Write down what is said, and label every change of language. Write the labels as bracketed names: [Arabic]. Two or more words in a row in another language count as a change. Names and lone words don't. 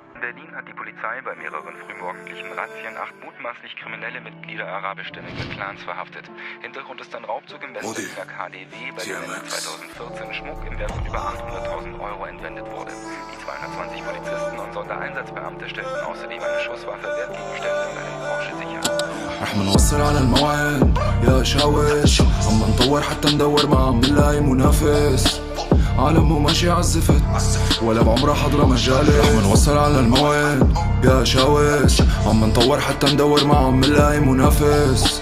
[German] Berlin hat die Polizei bei mehreren frühmorgendlichen Razzien 8 mutmaßlich kriminelle Mitglieder arabischstämmiger Clans verhaftet. Hintergrund ist ein Raubzug im Westberliner KDW, bei dem Ende 2014 Schmuck im Wert von über 800.000 Euro entwendet wurde. Die 220 Polizisten und Sondereinsatzbeamte stellten außerdem eine Schusswaffe, Wertgegenstände und einen Porsche sicher. [Arabic] رح منوصل على الموعد يا شاوش، عم نطور حتى ندور ما عم نلاقي منافس. عالم مو ماشي عالزفت ولا بعمرها حضرة مجالي. رح منوصل على الموعد يا شاوش، عم نطور حتى ندور ما عم نلاقي منافس.